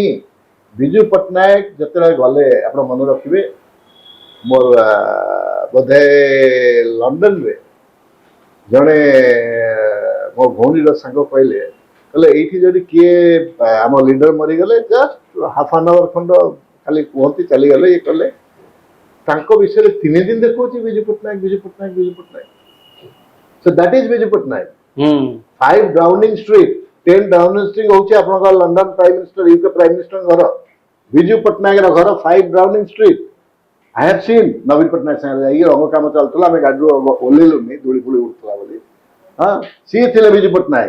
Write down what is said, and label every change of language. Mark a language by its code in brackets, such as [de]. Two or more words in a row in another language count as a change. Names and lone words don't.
[or] ବିଜୁ ପଟ୍ଟନାୟକ ଯେତେବେଳେ ଗଲେ, ଆପଣ ମନେ ରଖିବେ, ମୋର ବୋଧେ ଲଣ୍ଡନରେ ଜଣେ ମୋ ଭଉଣୀର ସାଙ୍ଗ କହିଲେ ଏଇଠି ଯଦି କିଏ ଆମ ଲିଡର ମରିଗଲେ [en] just half an hour [or] ଖଣ୍ଡ ଖାଲି କୁହନ୍ତି, ଚାଲିଗଲେ, ଇଏ କଲେ, ତାଙ୍କ ବିଷୟରେ 3 ଦିନ ଦେଖଉଛି ବିଜୁ ପଟ୍ଟନାୟକ, ବିଜୁ ପଟ୍ଟନାୟକ, ବିଜୁ ପଟ୍ଟନାୟକ। [en] So that is ବିଜୁ ପଟ୍ଟନାୟକ। [or] 5 ଡାଉନିଂ ଷ୍ଟ୍ରିଟ୍, 10 ଡାଉନିଂ ଷ୍ଟ୍ରିଟ୍ ହଉଛି ଆପଣଙ୍କର ଲଣ୍ଡନ [en] prime minister, [or] ୟୁକେ [en] prime minister [or] ଘର। ବିଜୁ ପଟ୍ଟନାୟକର ଘର 5 ଡାଉନିଂ ଷ୍ଟ୍ରିଟ୍। [en] I have seen [or] ନବୀନ ପଟ୍ଟନାୟକ ସାଙ୍ଗରେ ଯାଇକି ରଙ୍ଗ କାମ ଚାଲୁଥିଲା, ଆମେ ଗାଡ଼ିରୁ ଓହ୍ଲେଇଲୁନି, ଧୂଳି ଫୁଳି ଉଠୁଥିଲା ବୋଲି। ହଁ, ସିଏ ଥିଲେ ବିଜୁ ପଟ୍ଟନାୟକ।